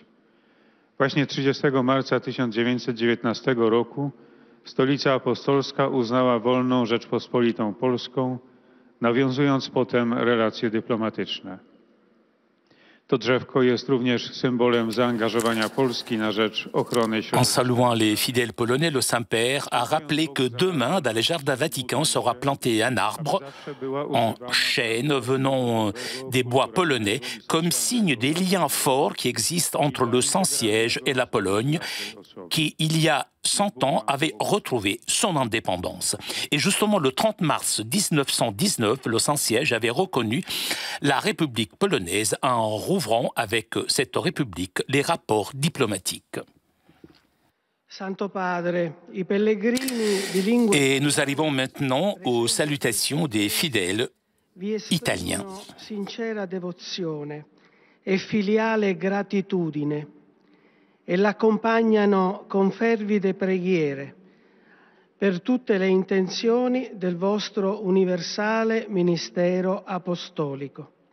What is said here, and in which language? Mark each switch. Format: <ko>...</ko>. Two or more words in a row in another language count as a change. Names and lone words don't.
<pl>Właśnie 30 marca 1919 roku Stolica Apostolska uznała wolną Rzeczpospolitą Polską, nawiązując potem relacje dyplomatyczne. To drzewko jest również symbolem zaangażowania Polski na rzecz ochrony środowiska.</pl> <fr>En saluant les fidèles polonais, le Saint-Père a rappelé que demain, dans les jardins Vatican, sera planté un arbre en chêne venant des bois polonais, comme signe des liens forts qui existent entre le Saint-Siège et la Pologne, qui, il y a 100 ans, avait retrouvé son indépendance. Et justement, le 30 mars 1919, le Saint-Siège avait reconnu la République polonaise en rouvrant avec cette République les rapports diplomatiques.</fr> <it>Santo Padre, i pellegrini di lingua...</it> <fr>Et nous arrivons maintenant aux salutations des fidèles italiens.</fr> <it>Sincera devozione e filiale gratitudine e l'accompagnano con fervide preghiere per tutte le intenzioni del vostro universale ministero apostolico.</it>